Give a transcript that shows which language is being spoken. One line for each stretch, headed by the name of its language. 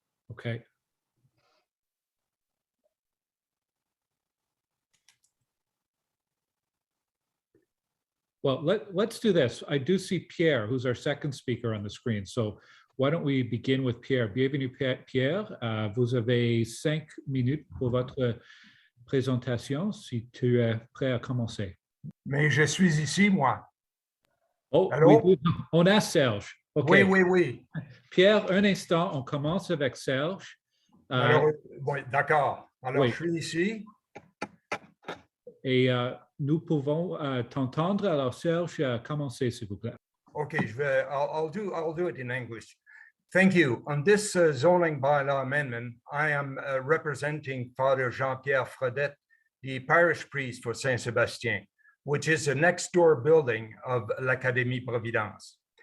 English: Okay. Well, let's do this. I do see Pierre, who's our second speaker on the screen. So why don't we begin with Pierre?
French: Bienvenue, Pierre. Vous avez 5 minutes pour votre présentation, si tu es prêt à commencer. Mais je suis ici, moi. Oh, Allô? oui, on a Serge. Okay. Oui. Pierre, un instant, on commence avec Serge. Alors, bon, d'accord. Alors, oui. je suis ici. Et nous pouvons t'entendre. Alors, Serge, commencez, s'il vous plaît.
English: Okay, I'll do it in English. Thank you. On this zoning bylaw amendment, I am representing Father Jean-Pierre Fredette, the parish priest for Saint-Sébastien, which is a next door building of l'Académie Providence.